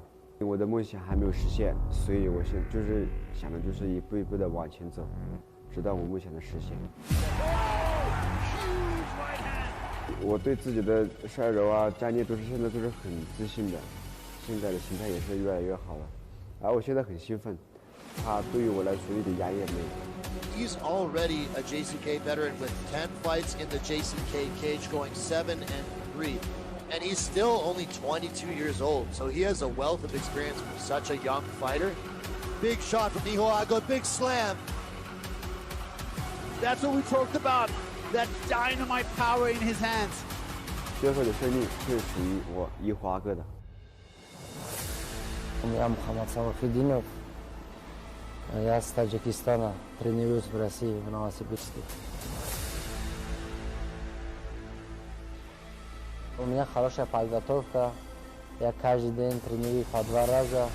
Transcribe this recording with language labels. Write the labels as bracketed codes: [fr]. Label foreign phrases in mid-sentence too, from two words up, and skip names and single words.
[zh] 我的梦想还没有实现，所以我现就是想的就是一步一步的往前走，直到我梦想的实现。我对自己的摔柔啊、站立现在都是很自信的，现在的心态也是越来越好了。而我现在很兴奋，它对于我来说一点压力也没有。 [en] He's already a JCK veteran with 10 fights in the JCK cage, going 7-3. And he's still only 22 years old, so he has a wealth of experience for such a young fighter. Big shot from Yeerhali, big slam. That's what we talked about, that dynamite power in his hands. [zh] 最后的胜利是属于我Yeerhali的。 [ru] Я Мухаммад Салахиддинов. Я с Таджикистана, тренируюсь в России, в Новосибирске. У меня хорошая подготовка. Я каждый день тренируюсь по 2 раза.